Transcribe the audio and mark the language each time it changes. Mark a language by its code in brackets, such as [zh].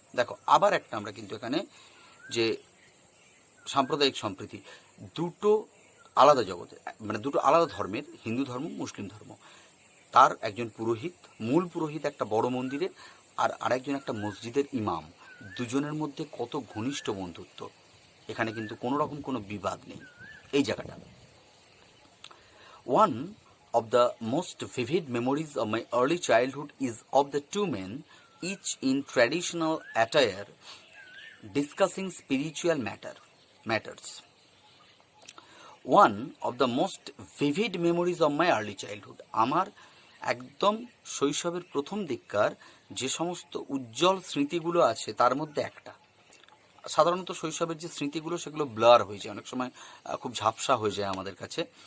[bn] দেখো, আবার একটা আমরা কিন্তু এখানে যে সাম্প্রদায়িক সম্প্রীতি, দুটো আলাদা জগতে, মানে দুটো আলাদা ধর্মের, হিন্দু ধর্ম মুসলিম ধর্ম, তার একজন পুরোহিত, মূল পুরোহিত একটা বড় মন্দিরে, আর আরেকজন একটা মসজিদের ইমাম, দুজনের মধ্যে কত ঘনিষ্ঠ বন্ধুত্ব, এখানে কিন্তু কোনো রকম কোনো বিবাদ নেই এই জায়গাটা। [en] One of the most vivid memories of my early childhood is of the two men, each in traditional attire, discussing spiritual matters. One of the most vivid memories of my early childhood, [bn] আমার একদম শৈশবের প্রথম দিককার যে সমস্ত উজ্জ্বল স্মৃতিগুলো আছে তার মধ্যে একটা। সাধারণত শৈশবের যে স্মৃতিগুলো সেগুলো ব্লার হয়ে যায়, অনেক সময় খুব ঝাপসা হয়ে যায় আমাদের কাছে।